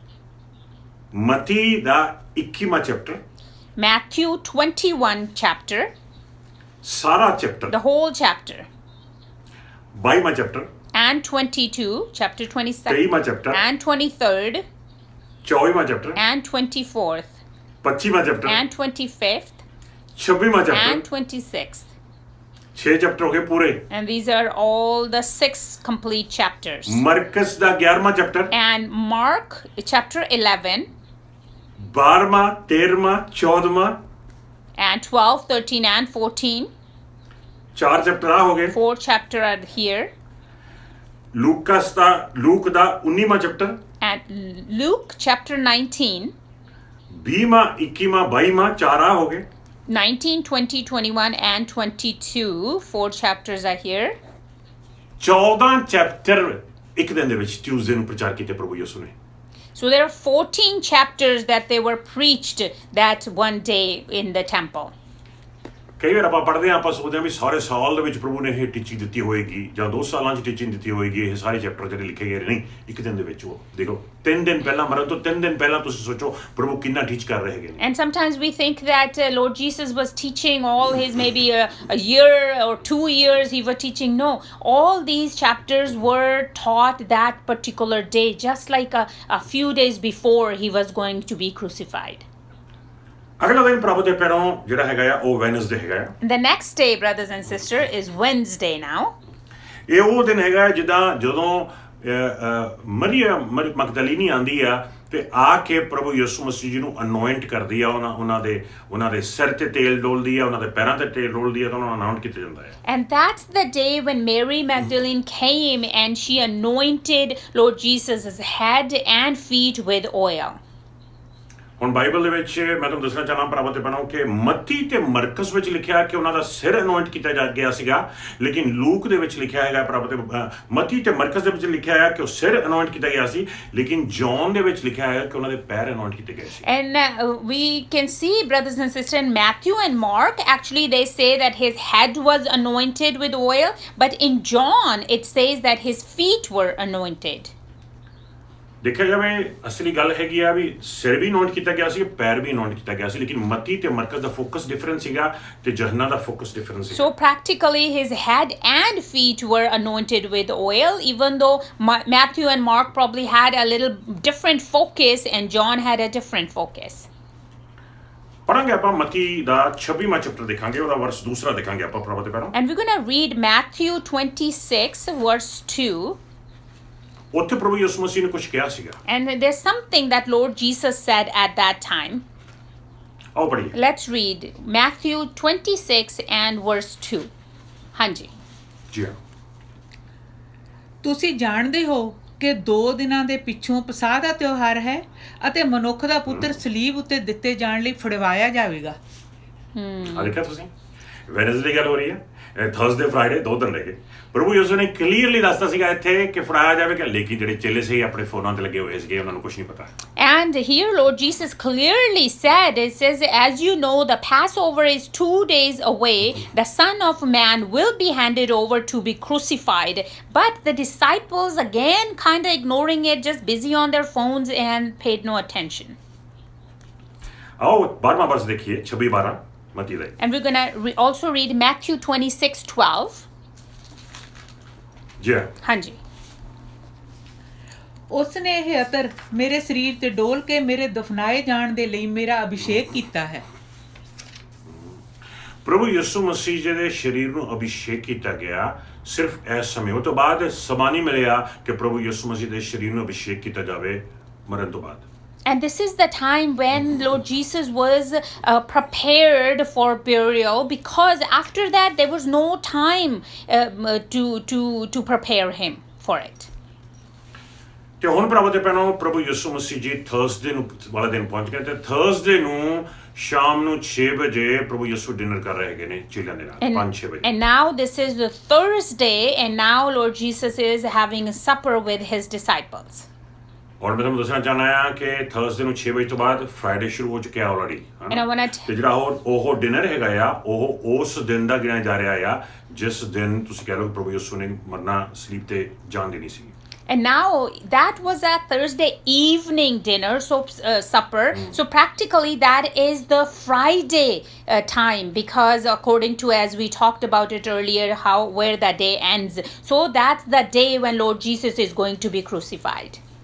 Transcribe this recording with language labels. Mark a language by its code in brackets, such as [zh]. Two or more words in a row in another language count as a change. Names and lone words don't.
[pa] ਮਤੀ ਦਾ 21ਵਾਂ ਚੈਪਟਰ, [en] Matthew 21 chapter, [pa] ਸਾਰਾ ਚੈਪਟਰ, [en] the whole chapter, [pa] 22ਵਾਂ ਚੈਪਟਰ, [en] and 22, chapter 22nd, [pa] 23ਵਾਂ ਚੈਪਟਰ, [en] and 23rd, [pa] 24ਵਾਂ ਚੈਪਟਰ, [en] and 24th, [pa] 25ਵਾਂ ਚੈਪਟਰ, [en] and 25th, [pa] 26ਵਾਂ [en] and [pa] ਚੈਪਟਰ, [en] 26th. [pa] 6 ਚੈਪਟਰ ਹੋ ਗਏ ਪੂਰੇ। [en] And these are all the 6 complete chapters. [pa] ਮਰਕਸ ਦਾ 11ਵਾਂ ਚੈਪਟਰ, [en] And Mark chapter 11, [pa] 12ਵਾਂ, 13ਵਾਂ, 14ਵਾਂ, [en] and 12, 13, and 14. [pa] 4 ਚੈਪਟਰ ਆ ਹੋ ਗਏ। [en] 4 chapter are here. [pa] ਲੂਕ ਦਾ 19ਵਾਂ ਚੈਪਟਰ, [en] And Luke chapter 19, [pa] 20ਵਾਂ, 21ਵਾਂ, 22ਵਾਂ, 4 ਆ ਹੋ ਗਏ। [en] 19, 20, 21, and 22. 4 chapters are here. [pa] 14 ਚੈਪਟਰ ਇੱਕ ਦਿਨ ਦੇ ਵਿੱਚ ਟਿਊਜ਼ਡੇ ਨੂੰ ਪ੍ਰਚਾਰ ਕੀਤੇ ਪ੍ਰਭੂ ਯਿਸੂ ਨੇ। [en] So there are 14 chapters that they were preached that one day in the temple. [pa] ਕਈ ਵਾਰ ਆਪਾਂ ਪੜ੍ਹਦੇ ਹਾਂ, ਆਪਾਂ ਸੋਚਦੇ ਹਾਂ ਵੀ ਸਾਰੇ ਸਾਲ ਦੇ ਵਿੱਚ ਪ੍ਰਭੂ ਨੇ ਇਹ ਟੀਚਿੰਗ ਦਿੱਤੀ ਹੋਏਗੀ ਜਾਂ 2 ਸਾਲਾਂ 'ਚ ਟੀਚਿੰਗ ਦਿੱਤੀ ਹੋਏਗੀ, ਇਹ ਸਾਰੇ ਚੈਪਟਰ ਜਿਹੜੇ ਲਿਖੇ ਗਏ ਨਹੀਂ, ਇੱਕ ਦਿਨ ਦੇ ਵਿੱਚ। ਉਹ ਦੇਖੋ 3 ਦਿਨ ਪਹਿਲਾਂ, ਮਰਨ ਤੋਂ 3 ਦਿਨ ਪਹਿਲਾਂ ਤੁਸੀਂ ਸੋਚੋ ਪ੍ਰਭੂ ਕਿੰਨਾ ਟੀਚ ਕਰ ਰਹੇ ਹੈਗੇ ਨੇ। [en] And sometimes we think that Lord Jesus was teaching all his maybe a year or 2 years he was teaching. No, all these chapters were taught that particular day, just like a few days before he was going to be crucified. [pa] ਅਗਲਾ ਦਿਨ ਪ੍ਰਭੂ ਦੇ ਪੈਰੋਂ ਜਿਹੜਾ ਹੈਗਾ ਆ ਉਹ ਵੈਨਸਡੇ ਹੈਗਾ ਆ। [en] The next day, brothers and sisters, is Wednesday now. [pa] ਇਹ ਉਹ ਦਿਨ ਹੈਗਾ ਜਦੋਂ ਮਰੀਅਮ ਮਗਦਲੀਨੀ ਆਂਦੀ ਆ ਤੇ ਆ ਕੇ ਪ੍ਰਭੂ ਯਿਸੂ ਮਸੀਹ ਜੀ ਨੂੰ ਅਨੋਇੰਟ ਕਰਦੀ ਆ, ਉਹਨਾਂ ਦੇ ਸਿਰ ਤੇ ਤੇਲ ਡੋਲਦੀ ਆ, ਉਹਨਾਂ ਦੇ ਪੈਰਾਂ ਤੇ ਤੇਲ ਡੋਲਦੀ ਆ, ਤਾਂ ਉਹਨਾਂ ਨੂੰ ਅਨਾਉਂਟ ਕੀਤਾ ਜਾਂਦਾ ਹੈ। [en] And that's the day when Mary Magdalene came and she anointed Lord Jesus' head and feet with oil. [pa] ਹੁਣ ਬਾਈਬਲ ਦੇ ਵਿੱਚ ਮੈਂ ਤੁਹਾਨੂੰ ਦੱਸਣਾ ਚਾਹਨਾ ਭਰਾਵਾਂ ਤੇ ਭੈਣਾਂ ਕਿ ਮੱਤੀ ਤੇ ਮਰਕਸ ਵਿੱਚ ਲਿਖਿਆ ਕਿ ਉਹਨਾਂ ਦਾ ਸਿਰ ਅਨੋਇੰਟ ਕੀਤਾ ਗਿਆ ਸੀਗਾ, ਲੇਕਿਨ ਲੂਕ ਦੇ ਵਿੱਚ ਲਿਖਿਆ ਹੈਗਾ ਭਰਾਵਾਂ ਤੇ ਮੱਤੀ ਤੇ ਮਰਕਸ ਦੇ ਵਿੱਚ ਲਿਖਿਆ ਹੈ ਕਿ ਉਹ ਸਿਰ ਅਨੋਇੰਟ ਕੀਤਾ ਗਿਆ ਸੀ, ਲੇਕਿਨ ਜੌਨ ਦੇ ਵਿੱਚ ਲਿਖਿਆ ਹੈ ਕਿ ਉਹਨਾਂ ਦੇ ਪੈਰ ਅਨੋਇੰਟ ਕੀਤੇ ਗਏ ਸੀ। [en] And we can see, brothers and sisters, in Matthew and Mark, actually they say that his head was anointed with oil, but in John it says that his feet were anointed. [pa] ਦੇਖਿਆ ਜਾਵੇ ਅਸਲੀ ਗੱਲ ਹੈਗੀ ਆ ਵੀ ਸਿਰ ਵੀ ਅਨਾਉਂਟ ਕੀਤਾ ਗਿਆ ਸੀ, ਪੈਰ ਵੀ ਅਨਾਉਂਟ ਕੀਤਾ ਗਿਆ ਸੀ, ਲੇਕਿਨ ਮੱਤੀ ਤੇ ਮਰਕਸ ਦਾ [en] focus different [pa] ਸੀਗਾ ਤੇ ਯਹੋਨਾ ਦਾ [en] focus different [pa] ਸੀ। [en] So practically his head and feet were anointed with oil, even though Matthew and Mark probably had a little different focus and John had a different focus. [pa] ਪੜਾਂਗੇ ਆਪਾਂ ਮੱਤੀ ਦਾ 26ਵਾਂ ਚੈਪਟਰ ਦੇਖਾਂਗੇ, ਉਹਦਾ ਵਰਸ 2 ਦੇਖਾਂਗੇ ਆਪਾਂ ਪ੍ਰਭੂ ਦੇ ਪੈਰੋਂ। [en] And we're going to read Matthew 26 verse 2. [pa] ਉੱਥੇ ਪ੍ਰਭੂ ਯਿਸੂ ਮਸੀਹ ਨੇ ਕੁਝ ਕਿਹਾ ਸੀਗਾ। [en] And there's something that Lord Jesus said at that time. [pa] ਆਓ ਪੜੀਏ। [en] Let's read Matthew 26 and verse 2. [pa] ਹਾਂਜੀ। ਜੀ ਹਾਂ। ਤੁਸੀਂ ਜਾਣਦੇ ਹੋ ਕਿ 2 ਦਿਨਾਂ ਦੇ ਪਿੱਛੋਂ ਪਸਾਹ ਦਾ ਤਿਉਹਾਰ ਹੈ ਅਤੇ ਮਨੁੱਖ ਦਾ ਪੁੱਤਰ ਸਲੀਬ ਉੱਤੇ ਦਿੱਤੇ ਜਾਣ ਲਈ ਫੜਵਾਇਆ ਜਾਵੇਗਾ। ਆ ਦੇਖਿਆ ਤੁਸੀਂ, ਵੈਨਸਡੇ ਦੀ ਗੱਲ ਹੋ ਰਹੀ ਹੈ, [en] Thursday Friday [pa] 2 ਦਿਨ ਰਹਿ ਗਏ। ਪ੍ਰਭੂ ਯਿਸੂ ਨੇ ਕਲੀਅਰਲੀ ਦੱਸਤਾ ਸੀਗਾ ਇੱਥੇ ਕਿ ਫੜਾਇਆ ਜਾਵੇਗਾ, ਲੇਕਿਨ ਜਿਹੜੇ ਚੇਲੇ ਸੀ ਆਪਣੇ ਫੋਨਾਂ ਤੇ ਲੱਗੇ ਹੋਏ ਸੀਗੇ, ਉਹਨਾਂ ਨੂੰ ਕੁਝ ਨਹੀਂ ਪਤਾ। [en] And here Lord Jesus clearly said, it says, as you know, the Passover is 2 days away. The Son of Man will be handed over to be crucified. But the disciples, again, kind of ignoring it, just busy on their phones and paid no attention. [pa] ਆਓ 12ਵਾਂ ਵਰਸ ਦੇਖੀਏ, 26-12 ਮੱਤੀ ਦਾ। [en] And we're going to also read Matthew 26:12. [pa] ਜੀ ਹਾਂ। ਹਾਂਜੀ। ਉਸ ਨੇ ਇਹ ਅਤਰ ਮੇਰੇ ਸਰੀਰ ਤੇ ਡੋਲ ਕੇ ਮੇਰੇ ਦਫਨਾਏ ਜਾਣ ਦੇ ਲਈ ਮੇਰਾ ਅਭਿਸ਼ੇਕ ਕੀਤਾ ਹੈ। ਪ੍ਰਭੂ ਯਿਸੂ ਮਸੀਹ ਜੀ ਦੇ ਸਰੀਰ ਨੂੰ ਅਭਿਸ਼ੇਕ ਕੀਤਾ ਗਿਆ ਸਿਰਫ ਇਸ ਸਮੇਂ, ਉਹ ਤੋਂ ਬਾਅਦ ਸਮਾਂ ਨਹੀਂ ਮਿਲਿਆ ਕਿ ਪ੍ਰਭੂ ਯਿਸੂ ਮਸੀਹ ਦੇ ਸਰੀਰ ਨੂੰ ਅਭਿਸ਼ੇਕ ਕੀਤਾ ਜਾਵੇ ਮਰਨ ਤੋਂ ਬਾਅਦ। [en] And this is the time when Lord Jesus was prepared for burial, because after that there was no time to prepare him for it. [pa] ਤੇ ਹੁਣ ਭਰਾਵੋ ਤੇ ਭੈਣੋ, ਪ੍ਰਭੂ ਯਿਸੂ ਮਸੀਹ ਜੀ ਥਰਸਡੇ ਨੂੰ ਵਾਲਾ ਦਿਨ ਪਹੁੰਚ ਗਏ ਤੇ ਥਰਸਡੇ ਨੂੰ ਸ਼ਾਮ ਨੂੰ 6 ਵਜੇ ਪ੍ਰਭੂ ਯਿਸੂ ਡਿਨਰ ਕਰ ਰਹੇ ਹੈਗੇ ਨੇ ਚੇਲਿਆਂ ਦੇ ਨਾਲ 5-6 ਵਜੇ। [en] And now this is the Thursday, and now Lord Jesus is having a supper with his disciples. [pa] ਔਰ ਮੈਂ ਤੁਹਾਨੂੰ ਦੱਸਣਾ ਚਾਹੁੰਦਾ ਹਾਂ ਕਿ ਥਰਸਡੇ ਨੂੰ 6 ਵਜੇ ਤੋਂ ਬਾਅਦ ਫਰਾਈਡੇ ਸ਼ੁਰੂ ਹੋ ਚੁੱਕਿਆ ਆਲਰੇਡੀ। [en] And I want to [pa] ਤੇ ਜਿਹੜਾ ਉਹ ਡਿਨਰ ਹੈਗਾ ਆ, ਉਹ ਉਸ ਦਿਨ ਦਾ ਗਿਣਿਆ ਜਾ ਰਿਹਾ ਆ ਜਿਸ ਦਿਨ ਤੁਸੀਂ ਕਹਿ ਲਓ ਕਿ ਪ੍ਰਭੂ ਯਿਸੂ ਨੇ ਮਰਨਾ, ਸਲੀਪ ਤੇ ਜਾਨ ਦੇਣੀ ਸੀ। [en] And now that was a Thursday evening dinner, so supper. So practically that is the Friday time, because according to, as we talked about it earlier, where the day ends. So that's the day when Lord Jesus is going to be crucified.